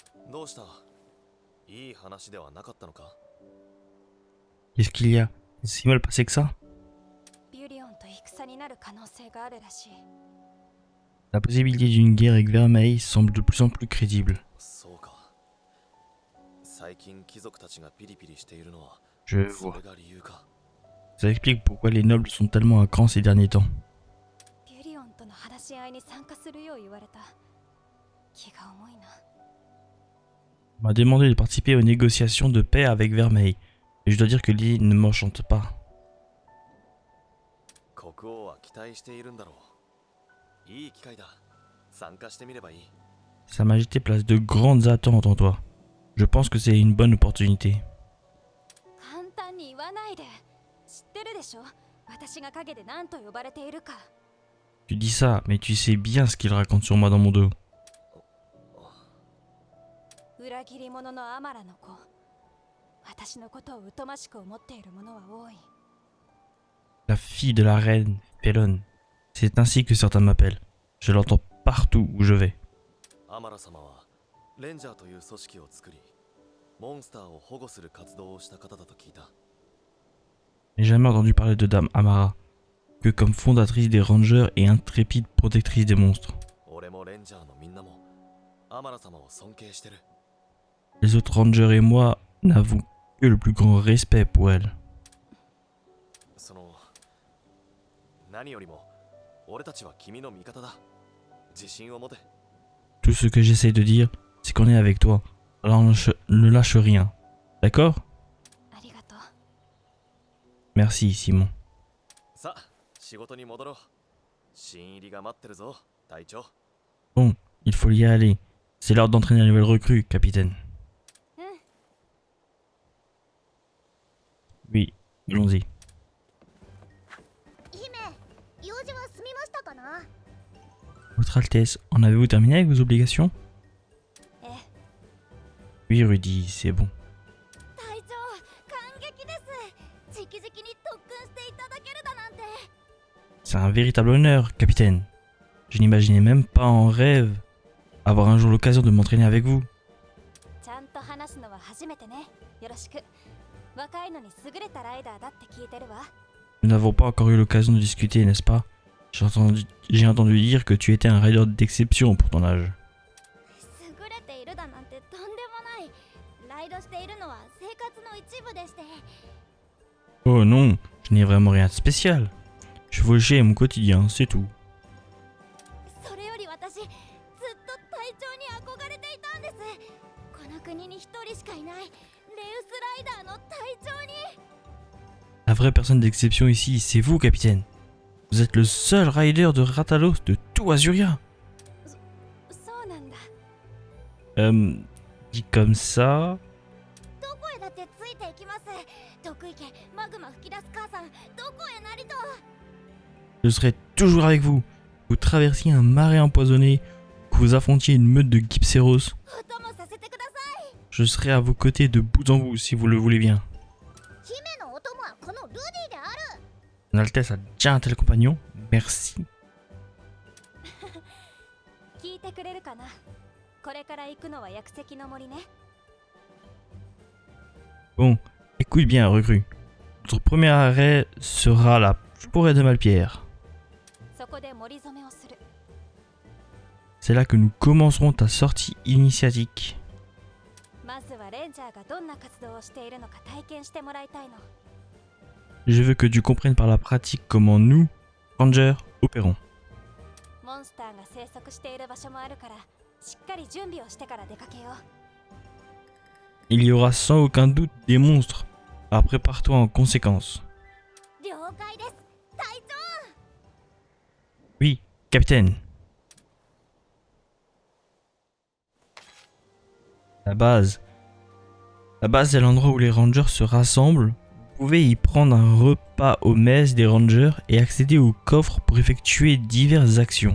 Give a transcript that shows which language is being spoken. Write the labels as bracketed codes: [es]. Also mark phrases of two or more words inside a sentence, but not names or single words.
[ja] どうした？いい話ではなかったのか？ [fr] Qu'est-ce qu'il y a? C'est si mal passé que ça? [ja] ビュリオンと戦になる可能性があるらしい。 [fr] La possibilité d'une guerre avec Vermeil semble de plus en plus crédible. [ja] そうか。最近貴族たちがピリピリしているのは [fr] Je [ja] そ [fr] vois. [ja] れが理由か。 [fr] Ça explique pourquoi les nobles sont tellement à cran ces derniers temps. [ja] ビュリオンとの話し合いに参加するよう言われた。気が重いな。 [fr] On m'a demandé de participer aux négociations de paix avec Vermeil. Et je dois dire que l'idée ne m'enchante pas. [ja] 国王は期待しているんだろう。いい機会だ。参加してみればいい。 [fr] Sa Majesté place de grandes attentes en toi. Je pense que c'est une bonne opportunité. [ja] 簡単に言わないで。知ってるでしょ？私が陰で何と呼ばれているか。 [fr] Tu dis ça, mais tu sais bien ce qu'il raconte sur moi dans mon dos. [ja] 裏切り者のアマラの子。私のことを疎ましく思っている者は多い。 [fr] La fille de la reine Felon. C'est ainsi que certains m'appellent. Je l'entends partout où je vais. [ja] アマラ様はレンジャーという組織を作り、モンスターを保護する活動をした方だと聞いた。 [fr] Je n'ai jamais entendu parler de Dame Amara que comme fondatrice des Rangers et intrépide protectrice des monstres. [ja] 俺もレンジャーのみんなもアマラ様を尊敬してる。 [fr] Les autres Rangers et moi n'avons que le plus grand respect pour elle. [ja] その何よりも俺たちは君の味方だ。自信を持て。 [fr] Tout ce que j'essaie de dire, c'est qu'on est avec toi. Alors ne lâche rien. D'accord? [ja] ありがとう。 [fr] Merci, Simon. [ja] さあ、仕事に戻ろう。新入りが待ってるぞ、隊長。 [fr] Bon, il faut y aller. C'est l'heure d'entraîner la nouvelle recrue, capitaine. Oui, allons-y. [ja] 姫、用事は済みましたかな？ [fr] Votre Altesse, en avez-vous terminé avec vos obligations? [ja] ええ。 [fr] Oui, Rudy, c'est bon. [ja] 隊長、感激です。直々に特訓していただけるだなんて。 [fr] C'est un véritable honneur, capitaine. Je n'imaginais même pas en rêve avoir un jour l'occasion de m'entraîner avec vous. [ja] ちゃんと話すのは初めてね。よろしく。若いのに優れたライダーだって聞いてるわ。 [fr] Nous n'avons pas encore eu l'occasion de discuter, n'est-ce pas? J'ai entendu dire que tu étais un rider d'exception pour ton âge. [ja] 優れているだなんてとんでもない。ライドしているのは生活の一部でして。 [fr] Oh non, je n'ai vraiment rien de spécial. Chevaucher est mon quotidien, c'est tout. [ja] それより私、ずっと隊長に憧れていたんです。この国に一人しかいないレウスライダーの隊長に。 [fr] La vraie personne d'exception ici, c'est vous, capitaine. Vous êtes le seul rider de Ratalos de tout Azuria. [ja] そうなんだ。 [fr] Dit comme ça... [ja] どこへだってついていきます。得意家、マグマ吹き出す母さん、どこへなりと。 [fr] Je serai toujours avec vous. Vous traversiez un marais empoisonné, que vous affrontiez une meute de Gypseros. [ja] お供させてください。 [fr] Je serai à vos côtés de bout en bout, si vous le voulez bien. [ja] 姫のお供はこのルディである。 [fr] Son Altesse a déjà un tel compagnon. Merci. [ja] 聞いてくれるかな。これから行くのは薬石の森ね。 [fr] Bon, écoute bien, recrue. Notre premier arrêt sera la forêt de Malpierre. [ja] そこで森染めをする。 [fr] C'est là que nous commencerons ta sortie initiatique. [ja] まずはレンジャーがどんな活動をしているのか体験してもらいたいの。 [fr] Je veux que tu comprennes par la pratique comment nous, Rangers, opérons. [ja] モンスターが生息している場所もあるから、しっかり準備をしてから出かけよう。 [fr] Il y aura sans aucun doute des monstres. Alors prépare-toi en conséquence. [ja] 了解です。隊長。 [fr] Oui, capitaine. La base. La base est l'endroit où les rangers se rassemblent. Vous pouvez y prendre un repas aux messes des rangers et accéder au coffre pour effectuer diverses actions.